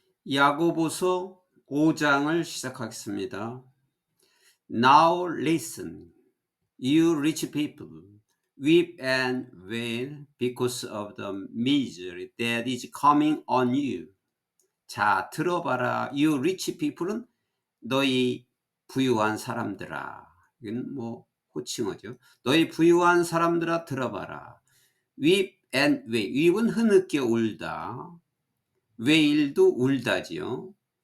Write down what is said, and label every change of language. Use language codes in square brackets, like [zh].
[ko] 야고보서 5장을 시작하겠습니다. [en] Now listen, you rich people, weep and wail because of the misery that is coming on you. [ko] 자, 들어봐라. [en] You rich people [ko] 은 너희 부유한 사람들아. 이건 뭐 호칭어죠. 너희 부유한 사람들아 들어봐라. [en] Weep and wail. [ko] weep은 흐느껴 울다. wail도 울다지요.